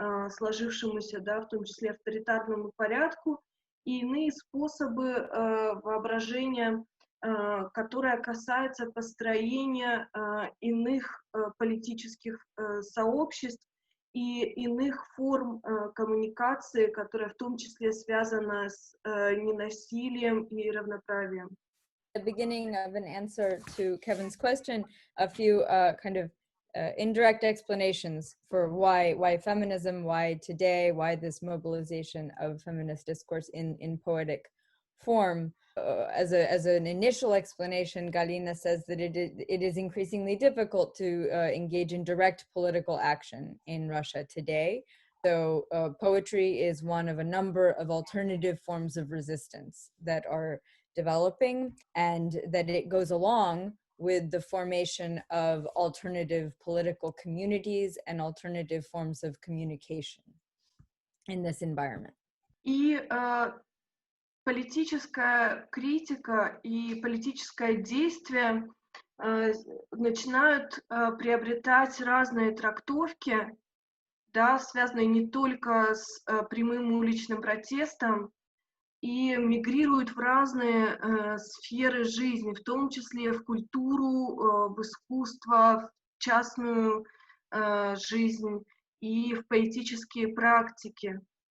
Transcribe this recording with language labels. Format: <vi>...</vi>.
<ru>сложившемуся, да, в том числе авторитарному порядку, и иные способы воображения, которое касается построения иных политических сообществ и иных форм коммуникации, которая в том числе связана с ненасилием и равноправием.</ru> <en>At the beginning of an answer to Kevin's question, a few kind of indirect explanations for why feminism, why today, why this mobilization of feminist discourse in poetic form. As an initial explanation, Galina says that it is increasingly difficult to engage in direct political action in Russia today. So poetry is one of a number of alternative forms of resistance that are developing, and that it goes along with the formation of alternative political communities and alternative forms of communication in this environment.</en> <ru>И политическая критика и политическое действие начинают приобретать разные трактовки, да, связанные не только с прямым уличным протестом, и мигрируют в разные сферы жизни, в том числе в культуру, в искусство, в частную жизнь и в поэтические практики.</ru>